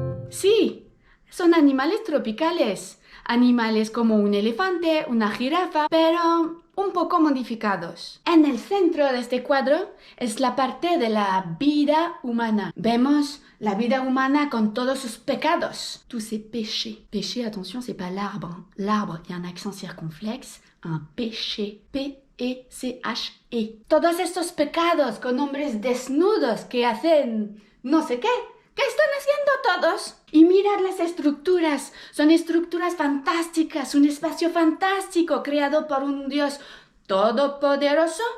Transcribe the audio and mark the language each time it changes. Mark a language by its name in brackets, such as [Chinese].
[Spanish] Sí, son animales tropicales. Animales como un elefante, una jirafa, pero un poco modificados. En el centro de este cuadro es la parte de la vida humana. Vemos la vida humana con todos sus pecados. [French] Tous ces péchés. Péché, attention, c'est pas l'arbre. L'arbre, il y a un accent circonflexe. Un péché. P-E-C-H-E. [Spanish] Todos estos pecados con hombres desnudos que hacen no sé qué. ¿Qué están haciendo todos? Y mirad las estructuras. Son estructuras fantásticas. Un espacio fantástico creado por un Dios todopoderoso.